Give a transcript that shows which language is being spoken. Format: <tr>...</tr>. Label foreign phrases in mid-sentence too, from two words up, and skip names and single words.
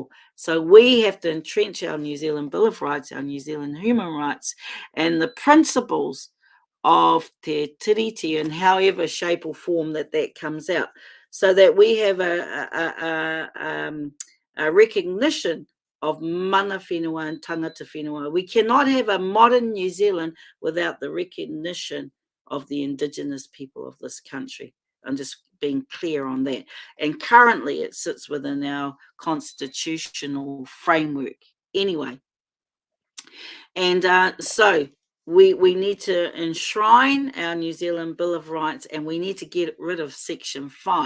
<en>So we have to entrench our New Zealand Bill of Rights, our New Zealand human rights, and the principles of Te Tiriti in however shape or form that comes out, so that we have a recognition of</en> <mi>mana whenua</mi> <en>and</en> <mi>tangata whenua.</mi> <en>We cannot have a modern New Zealand without the recognition of the Indigenous people of this country. I'm just being clear on that. And currently it sits within our constitutional framework anyway. And so we need to enshrine our New Zealand Bill of Rights, and we need to get rid of Section 5.</en>